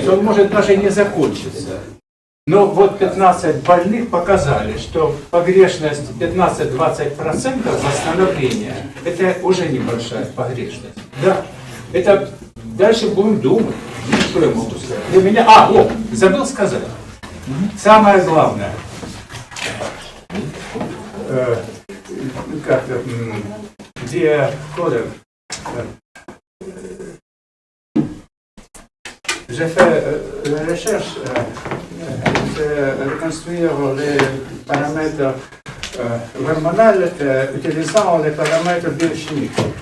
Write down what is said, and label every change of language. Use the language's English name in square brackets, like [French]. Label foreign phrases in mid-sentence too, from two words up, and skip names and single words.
[Russian] Он может даже не закончиться. Но вот 15 больных показали, что погрешность 15-20% восстановления – это уже небольшая погрешность. Да, это дальше будем думать. Что я могу сказать? Для меня, забыл сказать. Самое главное. [French] Где j'ai fait la recherche de reconstruire les paramètres hormonaux utilisant les paramètres biochimiques.